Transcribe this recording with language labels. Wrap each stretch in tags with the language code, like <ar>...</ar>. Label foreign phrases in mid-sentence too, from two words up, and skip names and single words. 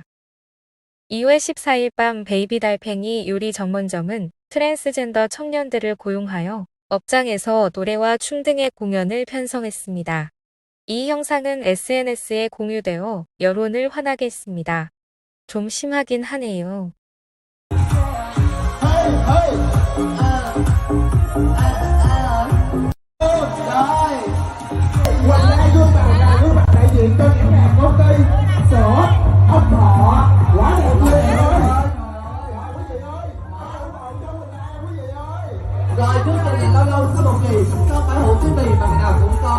<ko>2월 14일 밤 베이비 달팽이 유리 전문점은 트랜스젠더 청년들을 고용하여 업장에서 노래와 춤 등의 공연을 편성했습니다. 이 영상은 SNS에 공유되어 여론을 화나게 했습니다. 좀 심하긴 하네요.</ko> <vi>đại diện cho những hàng công ty sữa ông thọ quá đẹp quý vị ơi. Rồi chương trình này lâu lâu có một kỳ không phải hủ tiếu mì mà ngày nào cũng có.</vi>